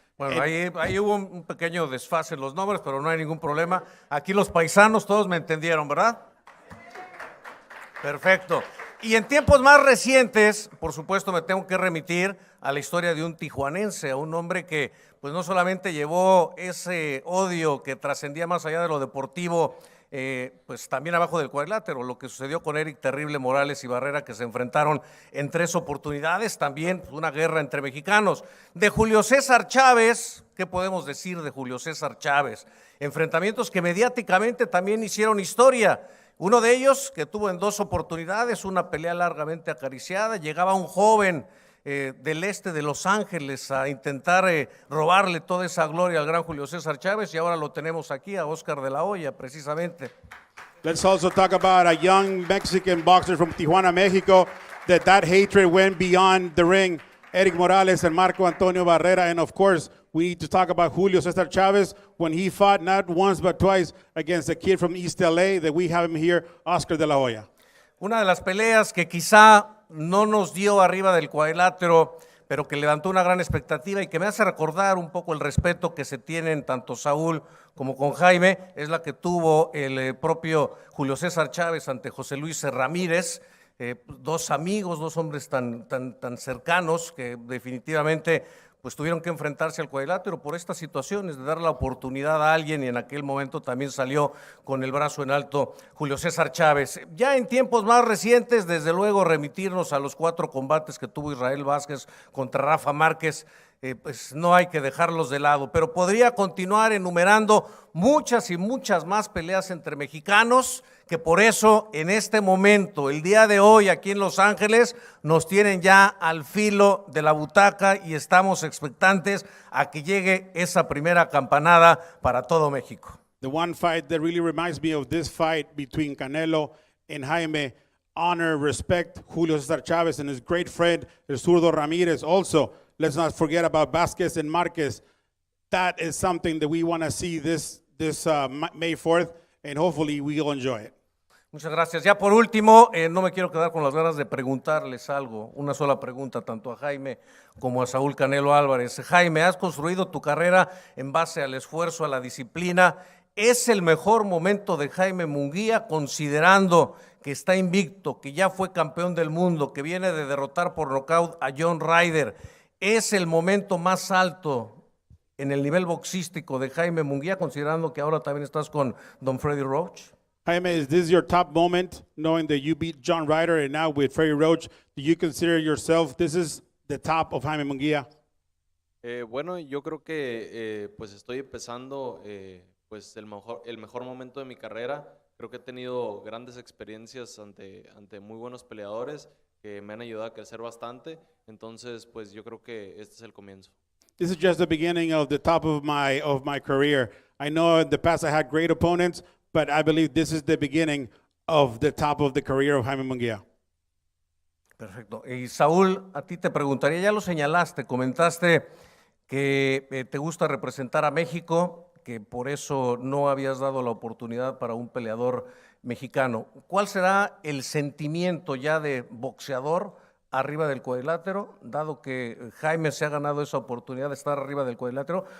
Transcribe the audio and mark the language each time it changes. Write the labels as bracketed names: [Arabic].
[Spanish] Bueno, ahí hubo un pequeño desfase en los nombres, pero no hay ningún problema. Aquí los paisanos todos me entendieron, ¿verdad? Perfecto. Y en tiempos más recientes, por supuesto, me tengo que remitir a la historia de un tijuanense, a un hombre que pues no solamente llevó ese odio que trascendía más allá de lo deportivo, pues también abajo del cuadrilátero, lo que sucedió con Eric Terrible Morales y Barrera, que se enfrentaron en 3 oportunidades, también una guerra entre mexicanos. De Julio César Chávez, ¿qué podemos decir de Julio César Chávez? Enfrentamientos que mediáticamente también hicieron historia. Uno de ellos que tuvo en 2 oportunidades una pelea largamente acariciada, llegaba un joven del este de Los Ángeles a intentar robarle toda esa gloria al gran Julio César Chávez, y ahora lo tenemos aquí a Oscar de la Hoya, precisamente. [English] Let's also talk about a young Mexican boxer from Tijuana, Mexico, that hatred went beyond the ring. Eric Morales and Marco Antonio Barrera. And of course, we need to talk about Julio Cesar Chavez when he fought not once but twice against a kid from East LA that we have him here, Oscar de la Hoya. [Spanish] Una de las peleas que quizá no nos dio arriba del cuadrilátero, pero que levantó una gran expectativa y que me hace recordar un poco el respeto que se tienen tanto Saúl como con Jaime, es la que tuvo el propio Julio César Chávez ante José Luis Ramírez. Dos amigos, dos hombres tan cercanos que definitivamente pues tuvieron que enfrentarse al cuadrilátero por estas situaciones de dar la oportunidad a alguien, y en aquel momento también salió con el brazo en alto Julio César Chávez. Ya en tiempos más recientes, desde luego remitirnos a los 4 combates que tuvo Israel Vázquez contra Rafa Márquez, pues no hay que dejarlos de lado, pero podría continuar enumerando muchas y muchas más peleas entre mexicanos, que por eso en este momento, el día de hoy aquí en Los Ángeles, nos tienen ya al filo de la butaca y estamos expectantes a que llegue esa primera campanada para todo México. [English] The one fight that really reminds me of this fight between Canelo and Jaime, honor, respect Julio César Chávez and his great friend, el zurdo Ramírez. Also, let's not forget about Vázquez and Márquez. That is something that we want to see this May 4th, and hopefully we'll enjoy it. [Spanish] Muchas gracias. Ya por último, no me quiero quedar con las ganas de preguntarles algo, una sola pregunta tanto a Jaime como a Saúl Canelo Álvarez. Jaime, has construido tu carrera en base al esfuerzo, a la disciplina. ¿Es el mejor momento de Jaime Munguía, considerando que está invicto, que ya fue campeón del mundo, que viene de derrotar por nocaut a John Ryder? ¿Es el momento más alto en el nivel boxístico de Jaime Munguía, considerando que ahora también estás con Don Freddy Roach? [English] Jaime, is this your top moment, knowing that you beat John Ryder and now with Freddie Roach? Do you consider yourself this is the top of Jaime Munguía? [Spanish] Bueno, yo creo que pues estoy empezando pues el mejor momento de mi carrera. Creo que he tenido grandes experiencias ante muy buenos peleadores que me han ayudado a crecer bastante. Entonces, pues yo creo que este es el comienzo. [English] This is just the beginning of the top of my career. I know in the past I had great opponents, but I believe this is the beginning of the top of the career of Jaime Munguía. [Spanish] Perfecto. Y Saúl, a ti te preguntaría, ya lo señalaste, comentaste que te gusta representar a México, que por eso no habías dado la oportunidad para un peleador mexicano. ¿Cuál será el sentimiento ya de boxeador arriba del cuadrilátero, dado que Jaime se ha ganado esa oportunidad de estar arriba del cuadrilátero?